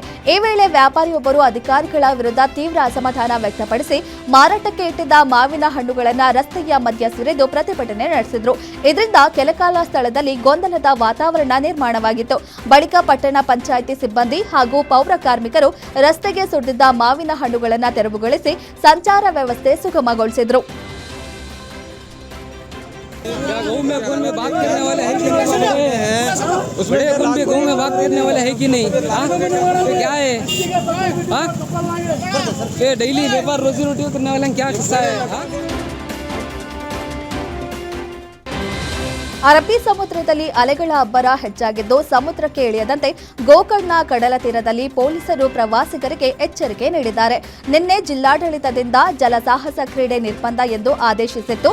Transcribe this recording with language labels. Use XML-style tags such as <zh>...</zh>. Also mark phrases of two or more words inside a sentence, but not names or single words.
<kn>ಈ ವೇಳೆ ವ್ಯಾಪಾರಿಯೊಬ್ಬರು ಅಧಿಕಾರಿಗಳ ವಿರುದ್ಧ ತೀವ್ರ ಅಸಮಾಧಾನ ವ್ಯಕ್ತಪಡಿಸಿ ಮಾರಾಟಕ್ಕೆ ಇಟ್ಟಿದ್ದ ಮಾವಿನ ಹಣ್ಣುಗಳನ್ನು ರಸ್ತೆಯ ಮಧ್ಯ ಸುರಿದು ಪ್ರತಿಭಟನೆ ನಡೆಸಿದ್ರು. ಇದರಿಂದ ಕೆಲಕಾಲ ಸ್ಥಳದಲ್ಲಿ ಗೊಂದಲದ ವಾತಾವರಣ ನಿರ್ಮಾಣವಾಗಿತ್ತು. ಬಳಿಕ ಪಟ್ಟಣ ಪಂಚಾಯಿತಿ ಸಿಬ್ಬಂದಿ ಹಾಗೂ ಪೌರ ಕಾರ್ಮಿಕರು ರಸ್ತೆಗೆ ಸುರಿದಿದ್ದ ಮಾವಿನ ಹಣ್ಣುಗಳನ್ನು ತೆರವುಗೊಳಿಸಿ ಸಂಚಾರ ವ್ಯವಸ್ಥೆ ಸುಗಮಗೊಳಿಸಿದ್ರು.</kn> <hi>गाँव में कौन में बात करने वाले है कि नहीं? उस बड़े कौन भी गाँव में बात करने वाले है कि नहीं? क्या है? ये डेली व्यापार रोजी रोटी करने वाले क्या किस्सा है?</hi> <kn>ಅರಬ್ಬಿ ಸಮುದ್ರದಲ್ಲಿ ಅಲೆಗಳ ಅಬ್ಬರ ಹೆಚ್ಚಾಗಿದ್ದು ಸಮುದ್ರಕ್ಕೆ ಇಳಿಯದಂತೆ ಗೋಕರ್ಣ ಕಡಲ ತೀರದಲ್ಲಿ ಪೊಲೀಸರು ಪ್ರವಾಸಿಗರಿಗೆ ಎಚ್ಚರಿಕೆ ನೀಡಿದ್ದಾರೆ. ನಿನ್ನೆ ಜಿಲ್ಲಾಡಳಿತದಿಂದ ಜಲಸಾಹಸ ಕ್ರೀಡೆ ನಿರ್ಬಂಧ ಎಂದು ಆದೇಶಿಸಿತ್ತು.</kn>